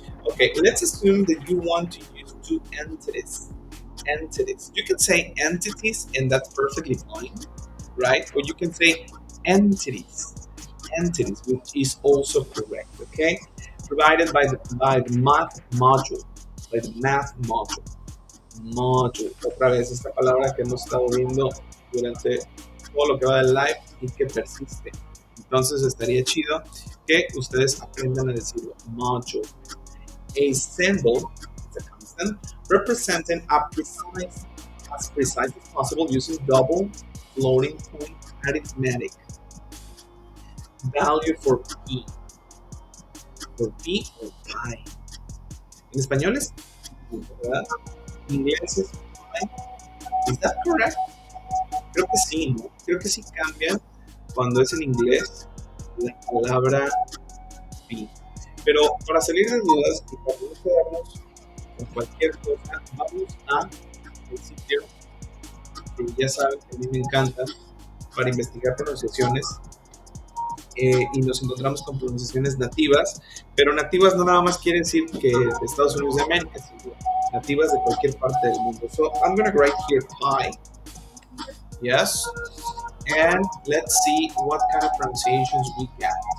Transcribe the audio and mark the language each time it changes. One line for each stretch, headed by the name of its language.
English: Okay, let's assume that you want to use two entities. Entities. You can say entities, and that's perfectly fine, right? Or you can say entities. Entities, which is also correct, okay? Provided by the math module. By the math module. Module.
Spanish: Otra vez esta palabra que hemos estado viendo durante todo lo que va del live y que persiste. Entonces estaría chido que ustedes aprendan a decirlo.
English: Module. A symbol is a constant representing a precise, as precise as possible using double floating point arithmetic. Value for P. For P or pi.
Spanish: En español es P, ¿verdad? En inglés es pi. ¿Es
English: that correct?
Spanish: Creo que sí, ¿no? Creo que sí cambia cuando es en inglés la palabra pi. Pero para salir de dudas y para no quedarnos con cualquier cosa, vamos a el sitio que ya saben que a mí me encanta para investigar pronunciaciones y nos encontramos con pronunciaciones nativas, pero nativas no nada más quiere decir que de Estados Unidos de América, sino nativas de cualquier parte del mundo.
English: So I'm going to write here pi, yes, and let's see what kind of pronunciations we get.